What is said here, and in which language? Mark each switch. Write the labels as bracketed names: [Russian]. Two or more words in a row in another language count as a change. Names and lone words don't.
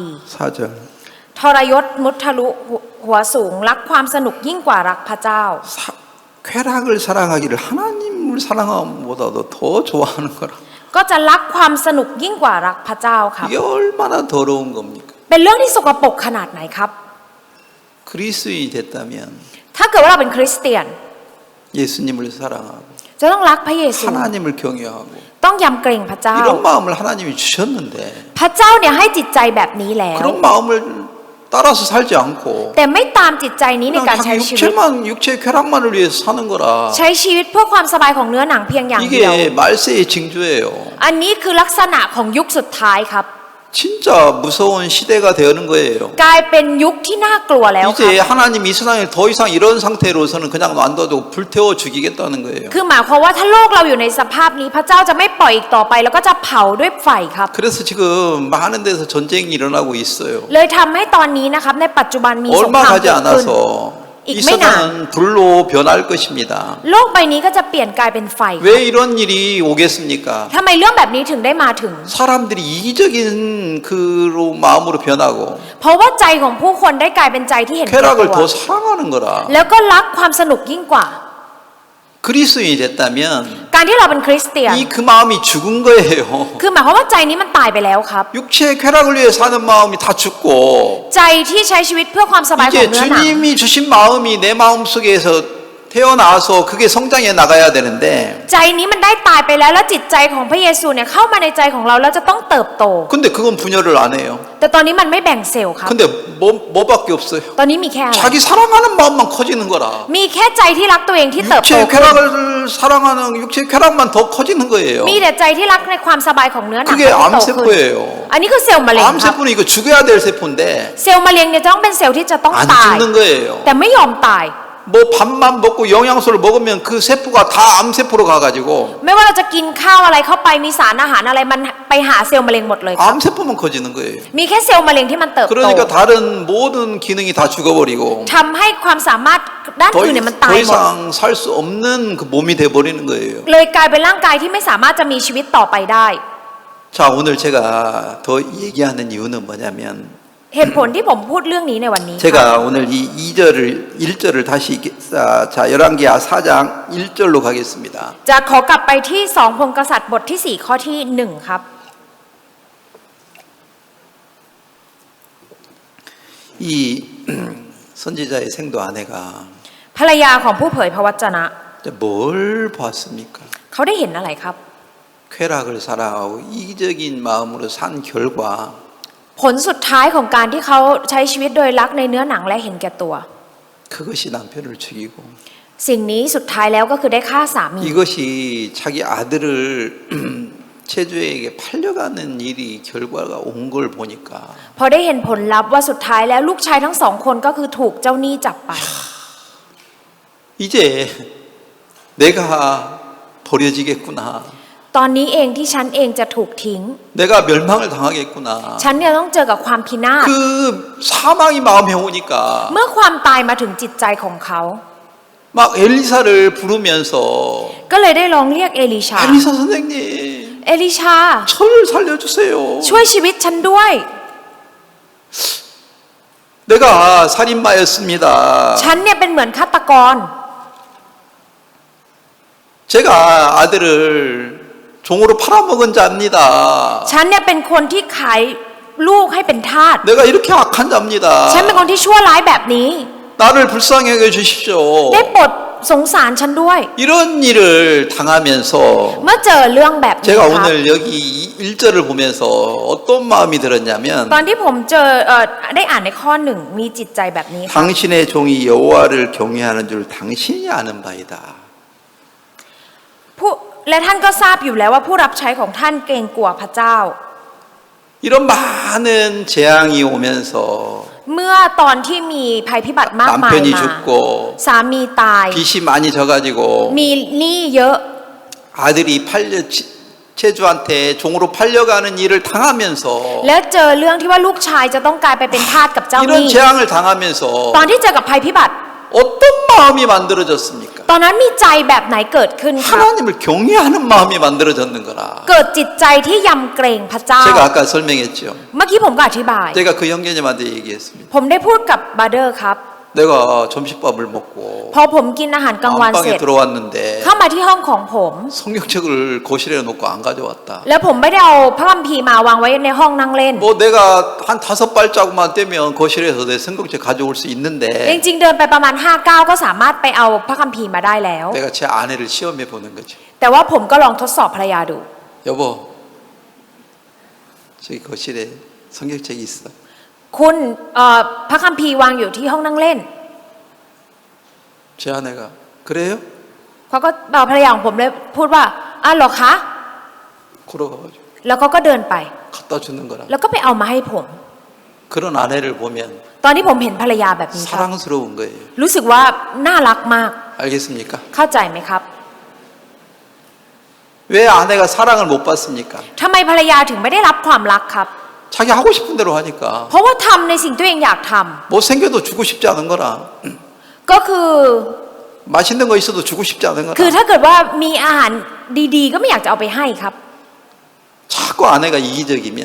[Korean] 4절 [Thai] ทรยศมุทะลุหัวสูงรักความสนุกยิ่งกว่ารักพระเจ้า [Korean] 쾌락을 사랑하기를 하나님을 사랑함보다도 더 좋아하는 거라. [Thai] ก็จะรักความสนุกยิ่งกว่ารักพระเจ้าครับ [Korean] 이게 얼마나 더러운 겁니까? [Thai] เป็นเรื่องที่สกปรกขนาดไหนครับ [Korean] 그리스도인이 됐다면 [Thai] ถ้าเกิดว่าเราเป็นคริสเตียน [Korean] 예수님을 사랑하고 [Thai] จะต้องรักพระเยซู [Korean] 하나님을 경외하고 [Thai] ต้องยำเกรงพระเจ้า [Korean] 이런 마음을 하나님이 주셨는데 [Thai] พระเจ้าเนี่ยให้จิตใจแบบนี้แล้ว [Korean] 그런 마음을 따라서 살지 않고 [Thai] แต่ไม่ตามจิตใจนี้ใน [Korean] 그냥 [Thai] การใช้ [Korean] 자기 [Thai] ชีวิต [Korean] 육체의 쾌락만을 위해서 사는 거라. [Thai] ใช้ชีวิตเพื่อความสบายของเนื้อหนังเพียงอย่างเดียว [Korean] 이게 말세의 징조예요. [Thai] อันนี้คือลักษณะของยุคสุดท้ายครับ [Korean] 진짜 무서운 시대가 되는 거예요. [Thai] กลายเป็นยุคที่น่ากลัวแล้วครับ [Korean] 이제 하나님 이 세상에 더 이상 이런 상태로서는 그냥 놔둬도 불태워 죽이겠다는 거예요. [Thai] คือหมายความว่าถ้าโลกเราอยู่ในสภาพนี้พระเจ้าจะไม่ปล่อยอีกต่อไปแล้วก็จะเผาด้วยไฟครับ [Korean] 그래서 지금 많은 데서 전쟁이 일어나고 있어요. [Thai] เลยทำให้ตอนนี้นะครับในปัจจุบันมีสงค [Korean] 얼마 [Thai] ราม [Korean] 가지 [Thai] เกิดขึ้น [Korean] 않아서 이 익매나. 세상은 불로 변할 것입니다. [Thai] โลกใบนี้ก็จะเปลี่ยนกลายเป็นไฟ [Korean] 왜 이런 일이 오겠습니까? [Thai] ทำไมเรื่องแบบนี้ถึงได้มาถึง [Korean] 사람들이 이기적인 그로 마음으로 변하고 [Thai] เพราะว่าใจของผู้คนได้กลายเป็นใจที่เห็นแก่ [Korean] 쾌락을 [Thai] ตัว [Korean] 더 사랑하는 거라. [Thai] แล้วก็รักความสนุกยิ่งกว่า [Korean] 그리스도인이 됐다면 [Thai] การที่เราเป็นคริสเตียน [Korean] 이 그 마음이 죽은 거예요. [Thai] คือหมายความว่าใจนี้มันตายไปแล้วครับ [Korean] 육체의 쾌락을 위해 사는 마음이 다 죽고 [Thai] ใจที่ใช้ชีวิตเพื่อความสบายของ [Korean] 이제 [Thai] เนื้อหนัง [Korean] 주님이 주신 마음이 내 마음 속에서 태어나서 그게 성장해 나가야 되는데 [Thai] ใจนี้มันได้ตายไปแล้วแล้วจิตใจของพระเยซูเนี่ยเข้ามาในใจของเราแล้วจะต้องเติบโต [Korean] 근데 그건 분열을 안 해요. [Thai] แต่ตอนนี้มันไม่แบ่งเซลล์ครับ [Korean] 근데 뭐밖에 없어요. [Thai] ตอนนี้มีแค่อะไร [Korean] 자기 사랑하는 마음만 커지는 거라. [Thai] มีแค่ใจที่รักตัวเองที่เติบโต [Korean] 육체의 [Thai] ขึ้น [Korean] 쾌락을 사랑하는 육체의 쾌락만 더 커지는 거예요. [Thai] มีแต่ใจที่รักในความสบายของเนื้อหนัง [Korean] 그게 [Thai] ที่โตขึ้น [Korean] 암세포예요. [Thai] อันนี้คือเซลล์มะเร็งครับ [Korean] 암세포는 이거 죽어야 될 세포인데 [Thai] เซลล์มะเร็งเนี่ยจะต้องเป็นเซลล์ที่จะต้อง [Korean] 안 [Thai] ตาย [Korean] 죽는 거예요. [Thai] แต่ไม่ยอมตาย [Korean] 뭐 밥만 먹고 영양소를 먹으면 그 세포가 다 암세포로 가가지고 [Thai] ไม่ว่าเราจะกินข้าวอะไรเข้าไปมีสารอาหารอะไรมันไปหาเซลล์มะเร็งหมดเลยครับ [Korean] 암세포만 커지는 거예요. [Thai] มีแค่เซลล์มะเร็งที่มันเติบโต [Korean] 그러니까 다른 모든 기능이 다 죽어버리고 [Thai] ทำให้ความสามารถด้าน [Korean] 더, [Thai] อื่นเนี่ยมันตาย [Korean] 더 [Thai] หมด [Korean] 이상 살 수 없는 그 몸이 돼버리는 거예요. [Thai] เลยกลายเป็นร่างกายที่ไม่สามารถจะมีชีวิตต่อไปได้ [Korean] 자, 오늘 제가 더 얘기하는 이유는 뭐냐면 [Thai] เหตุผลที่ผมพูดเรื่องนี้ในวันนี้ครับ [Korean] 제가 오늘 이 1절을 다시 자, 열왕기하 4장 1절로 가겠습니다. [Thai] จะขอกลับไปที่2พงศ์กษัตริย์บทที่4ข้อที่1ครับ [Korean] 이 선지자의 생도 아내가 [Thai] ภรรยาของผู้เผยพระวจนะ [Korean] 뭘 봤습니까? [Thai] เขาได้เห็นอะไรครับ [Korean] 쾌락을 사랑하고 이기적인 마음으로 산 결과 [Thai] ผลสุดท้ายของการที่เขาใช้ชีวิตโดยรักในเนื้อหนังและเห็นแก่ตัว [Korean] 그것이 남편을 죽이고 [Thai] สิ่งนี้สุดท้ายแล้วก็คือได้ฆ่าสามี [Korean] 이것이 자기 아들을 체주에게 팔려가는 일이 결과가 온 걸 보니까 [Thai] พอได้เห็นผลลัพธ์ว่าสุดท้ายแล้วลูกชายทั้งสองคนก็คือถูกเจ้าหนี้จับไป [Korean] 이제 내가 버려지겠구나. [Thai] ตอนนี้เองที่ฉันเองจะถูกทิ้ง [Korean] 내가 멸망을 당하겠구나. [Thai] ฉันเนี่ยต้องเจอกับความพินาศ [Korean] 그 사망이 마음에 오니까 [Thai] เมื่อความตายมาถึงจิตใจของเขา [Korean] 막 엘리사를 부르면서 [Thai] ก็เลยได้ร้องเรียกเอลิชา [Korean] 엘리사 선생님 [Thai] เอลิชา [Korean] 저를 살려주세요. [Thai] ช่วยชีวิตฉันด้วย [Korean] 내가 살인마였습니다. [Thai] ฉันเนี่ยเป็นเหมือนฆาตกร [Korean] 제가 아들을 종으로 팔아먹은 자입니다. [Thai] ฉันเนี่ยเป็นคนที่ขายลูกให้เป็นทาส [Korean] 내가 이렇게 악한 자입니다. [Thai] ฉันเป็นคนที่ชั่วร้ายแบบนี้ [Korean] 나를 불쌍히 여겨주십시오. [Thai] ได้โปรดสงสารฉันด้วย [Korean] 이런 일을 당하면서 [Thai] เมื่อเจอเรื่องแบบนี้ [Korean] 제가 [Thai] ครับ [Korean] 오늘 여기 1절을 보면서 어떤 마음이 들었냐면 [Thai] ตอนที่ผมเจอได้อ่านในข้อหนึ่งมีจิตใจแบบนี้ครับ [Korean] 당신의 종이 여호와를 경외하는 줄 당신이 아는 바이다. [Thai] ผู้และท่านก็ทราบอยู่แล้วว่าผู้รับใช้ของท่านเกรงกลัวพระเจ้า [Korean] 이런 많은 재앙이 오면서 [Thai] เมื่อตอนที่มีภัยพิบัติมากมาย [Korean] 남편이 [Thai] มา [Korean] 죽고 [Thai] สามีตาย [Korean] 빚이 많이 져가지고 [Thai] มีหนี้เยอะ [Korean] 아들이 체주한테 종으로 팔려가는 일을 당하면서 [Thai] และเจอเรื่องที่ว่าลูกชายจะต้องกลายไปเป็นทาสกับเจ้าห [Korean] 이런 [Thai] นี้ [Korean] 재앙을 당하면서 [Thai] ตอนที่เจอกับภัยพิบัติ [Korean] 어떤 마음이 만들어졌습니까? [Thai] ตอนนั้นมีใจแบบไหนเกิดขึ้นครับ [Korean] 하나님을 경외하는 마음이 만들어졌는 거라. [Thai] เกิดจิตใจที่ยำเกรงพระเจ้า [Korean] 제가 아까 설명했죠. [Thai] เมื่อกี้ผมก็อธิบาย [Korean] 제가 그 형제님한테 얘기했습니다. [Thai] ผมได้พูดกับบาเดอร์ครับ [Korean] 내가 점심밥을 먹고 [Thai] พอผมกินอาหารกลางวันเสร็ [Korean] 안방에 [Thai] จ [Korean] 들어왔는데 [Thai] เข้ามาที่ห้องของผม [Korean] 성경책을 거실에 놓고 안 가져왔다. [Thai] แล้วผมไม่ได้เอาพระคัมภีร์มาวางไว้ในห้องนั่งเล่น [Korean] 뭐 내가 한 5발자국만 떼면 거실에서 내 성경책 가져올 수 [Thai] จ [Korean] 있는데 [Thai] ริงๆเดินไปประมาณ5ก้าวก็สามารถไปเอาพระคัมภีร์มาได้แล้ว [Korean] 내가 제 아내를 시험해 보는 거죠. [Thai] แต่ว่าผมก็ลองทดสอบภรรยาดู [Korean] 여보, 저기 거실에 성경책이 있어. [Thai] คุณพระคัมภีร์วางอยู่ที่ห้องนั่งเล่น [Korean] 제 아내가 그래요? [Thai] เขาก็ภรรยาของผมเลยพูดว่าอ้าวเหรอคะ [Korean] 걸어가가지고 [Thai] แล้วเขาก็เดินไป [Korean] 갖다 주는 거라. [Thai] แล้วก็ไปเอามาให้ผม [Korean] 그런 아내를 보면 [Thai] ตอนที่ผมเห็นภรรยาแบบนี้ครับ [Korean] 사랑스러운 거예요. [Thai] รู้สึกว่าน่ารักมาก [Korean] 알겠습니까? [Thai] เข้าใจไหมครับ [Korean] 왜 아내가 사랑을 못 받습니까? [Thai] ทำไมภรรยาถึงไม่ได้รับความรักครับ [Korean] 자기 하고 싶은 대로 하니까 [Thai] เพราะว่าทำในสิ่งที่ตัวเองอยากทำ [Korean] 못생겨도 주고 싶지 않은 거라. [Thai] ก็คือ [Korean] 맛있는 거 있어도 주고 싶지 않은 [Thai] คือ [Korean] 거라. [Thai] ถ้าเกิดว่ามีอาหารดีๆ ก็ไม่อยากจะเอาไปให้ครับ [Korean] 자꾸 아내가 이기적이면